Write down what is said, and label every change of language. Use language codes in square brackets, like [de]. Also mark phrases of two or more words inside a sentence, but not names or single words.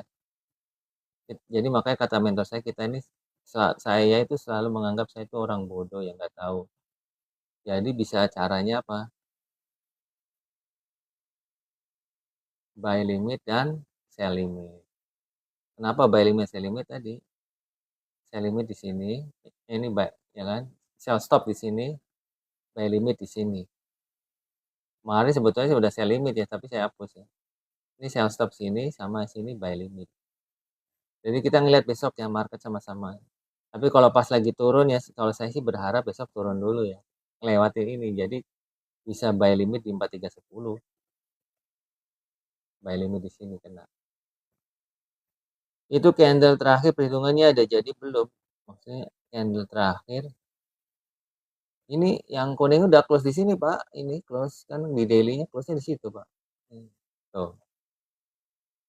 [id] Jadi makanya kata mentor saya, kita ini saya itu selalu menganggap saya itu orang bodoh yang nggak tahu. Jadi bisa caranya apa? [en] Buy limit dan sell limit. [id] Kenapa [en] buy limit sell limit [id] tadi? [en] Sell limit [id] di sini, ini buy ya kan? [en] Sell stop [id] di sini, [en] buy limit [id] di sini. Kemarin sebetulnya sudah [en] sell limit [id] ya, tapi saya hapus ya. Ini [en] sell stop [id] sini sama sini [en] buy limit. [id] Jadi kita ngelihat besok ya market sama-sama. Tapi kalau pas lagi turun ya, kalau saya sih berharap besok turun dulu ya. Lewatin ini, jadi bisa [en] buy limit [id] di 4310. [en] Buy limit [id] di sini kena. Itu candle terakhir perhitungannya ada jadi belum? Maksudnya candle terakhir. Ini yang kuning udah close di sini, Pak. Ini close kan di daily-nya close-nya di situ, Pak.